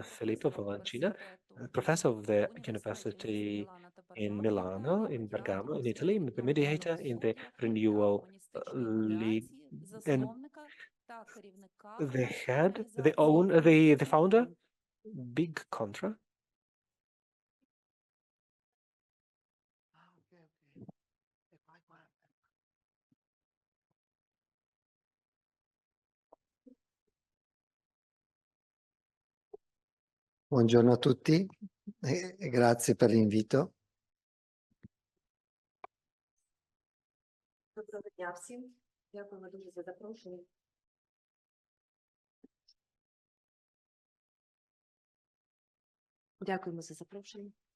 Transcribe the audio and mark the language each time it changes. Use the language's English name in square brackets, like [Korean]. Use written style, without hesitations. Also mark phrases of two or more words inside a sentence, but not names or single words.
[English] Filippo Valancina, professor of the University in Milano, in Bergamo, in Italy, the mediator in the Renewal League, and the head, the founder, Big Contra. [Italian] Buongiorno a tutti e grazie per l'invito. [Ukrainian] Доброго дня всім. Дякуємо дуже за запрошення. Дякуємо за запрошення.